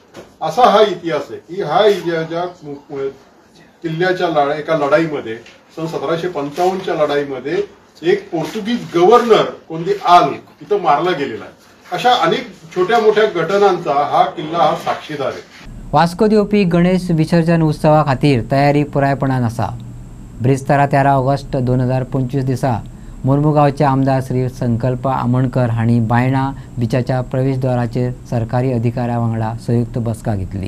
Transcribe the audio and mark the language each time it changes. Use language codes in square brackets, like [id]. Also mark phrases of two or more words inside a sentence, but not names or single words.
[mr] असा हा इतिहास आहे की हा ज्या किल्ल्याच्या एका लढाईमध्ये सन 1755च्या लढाईमध्ये एक पोर्तुगीज गव्हर्नर कोणती आल इथं मारला गेलेला आहे. अशा अनेक छोट्या मोठ्या घटनांचा हा किल्ला हा साक्षीदार आहे. [kok] वास्को दिवपी गणेश विसर्जन उत्सवा खातीर तयारी पुरायपणान आसा. ब्रिस्तारा 13 ऑगस्ट 2025 दिसा मुर्मुगांवचे आमदार श्री संकल्प आमोणकर हांणी बायणा बिचाच्या प्रवेशद्वाराचेर सरकारी अधिकाऱ्यां वांगडा संयुक्त बसका घेतली.